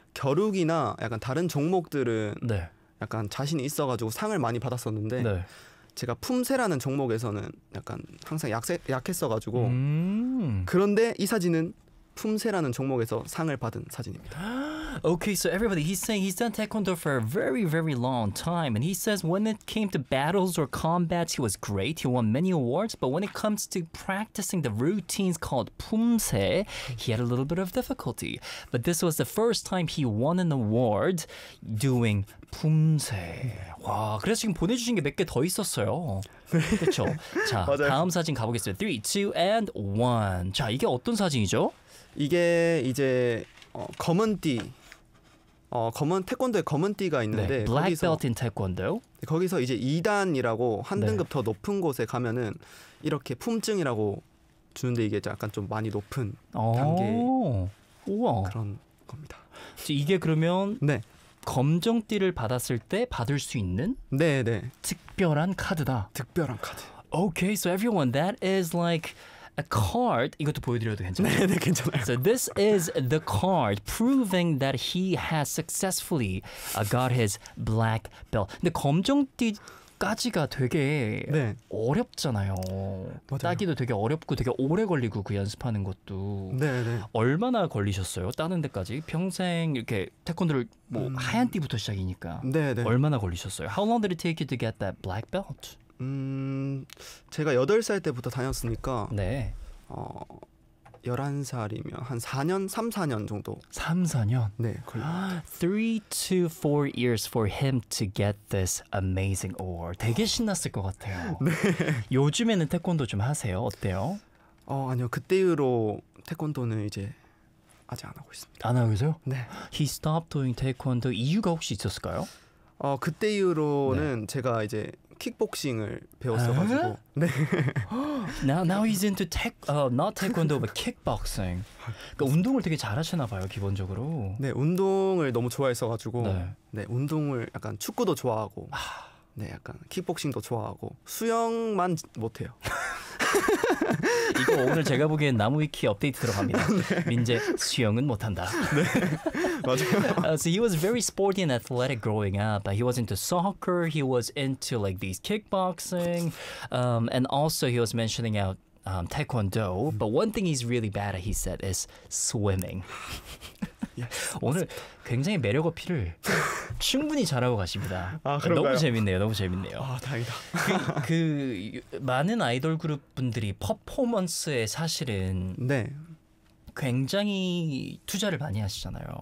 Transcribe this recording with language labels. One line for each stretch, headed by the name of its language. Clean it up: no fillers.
Korean: 겨루기나 약간 다른 종목들은 네. 약간 자신이 있어가지고 상을 많이 받았었는데 네. 제가 품새라는 종목에서는 약간 항상 약했어가지고 그런데 이 사진은 품새라는 종목에서 상을 받은 사진입니다.
English: Okay, so everybody, he's saying he's done Taekwondo for a very, very long time. And he says when it came to battles or combats, he was great. He won many awards. But when it comes to practicing the routines called 품새, he had a little bit of difficulty. But this was the first time he won an award doing 품새.
Korean: 와, 그래서 지금 보내주신 게 몇 개 더 있었어요. 그렇죠? 자, 다음 사진 가보겠습니다.
English: 3, 2, and 1.
Korean: 자, 이게 어떤 사진이죠? 이게 이제 검은 띠. 검은 태권도에 검은 띠가 있는데 네,
English: Black
Korean: 거기서
English: belt in 태권도.
Korean: 거기서 이제 2단이라고 한 네. 등급 더 높은 곳에 가면은 이렇게 품증이라고 주는데 이게 약간 좀 많이 높은 단계. 우와. 그런 겁니다. 이게 그러면 네. 검정 띠를 받았을 때 받을 수 있는 네, 네. 특별한 카드다. 특별한 카드.
English: Okay, so everyone that is like A card,
Korean: 이것도 보여드려도 괜찮아요? 네, 네, 괜찮아요.
English: So this is the card proving that he has successfully got his black belt.
Korean: 근데 검정띠까지가 되게 네. 어렵잖아요. 맞아요. 따기도 되게 어렵고 되게 오래 걸리고 그 연습하는 것도. 네, 네. 얼마나 걸리셨어요? 따는 데까지? 평생 이렇게 태권도를 뭐 하얀 띠부터 시작이니까. 네, 네. 얼마나 걸리셨어요?
English: How long did it take you to get that black belt?
Korean: 제가 8살 때부터 다녔으니까 네. 11살이면 한 4년, 3-4년 정도. 3-4년. 네.
English: 3-4 years for him to get this amazing award.
Korean: 되게 신났을 것 같아요. 네. 요즘에는 태권도 좀 하세요? 어때요? 아니요. 그때 이후로 태권도는 이제 아직 안 하고 있습니다. 안 하고 있어요? 네.
English: He stopped doing taekwondo.
Korean: 이유가 혹시 있었을까요? 그때 이후로는 네. 제가 이제 킥복싱을 배웠어가지고 네.
English: now he's into not taekwondo but kickboxing.
Korean: 그러니까 운동을 되게 잘하시나 봐요 기본적으로. 네 운동을 너무 좋아해서가지고 네, 네 운동을 약간 축구도 좋아하고 네 약간 킥복싱도 좋아하고 수영만 못해요. 이거 오늘 제가 보기엔 나무위키 업데이트 들어갑니다. 네. 민재 수영은 못한다. 네. 맞아요.
English: So he was very sporty and athletic growing up. He was into soccer. He was into like these kickboxing. And also he was mentioning out taekwondo. But one thing he's really bad at, he said, is swimming. Yes.
Korean: 오늘 굉장히 매력 어필을 충분히 잘하고 가십니다. 아, 그런가요? 너무 재밌네요. 너무 재밌네요. 아, 다행이다. 그 많은 아이돌 그룹 분들이 퍼포먼스에 사실은 네. 굉장히 투자를 많이 하시잖아요.